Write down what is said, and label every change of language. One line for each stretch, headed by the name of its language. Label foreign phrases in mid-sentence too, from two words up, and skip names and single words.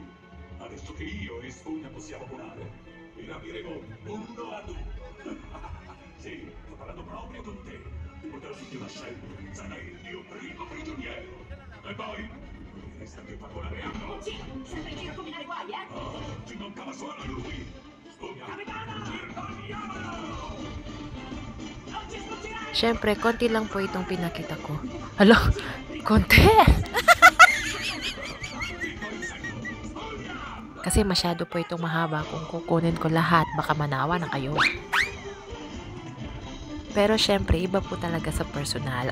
Italian: Adesso che io e Spugna possiamo volare, vi rapiremo uno ad uno. Sì, sto parlando proprio con te. Ti porterò tutti una scena, sarai il mio primo prigioniero. E poi, non mi resta che far volare a no. Sì, sempre in giro a combinare guai, Ci mancava solo
Filipino: Siyempre, konti lang po itong pinakita ko. Hala, konti! Kasi masyado po itong mahaba. Kung kukunin ko lahat, baka manawa na kayo. Pero syempre, iba po talaga sa personal.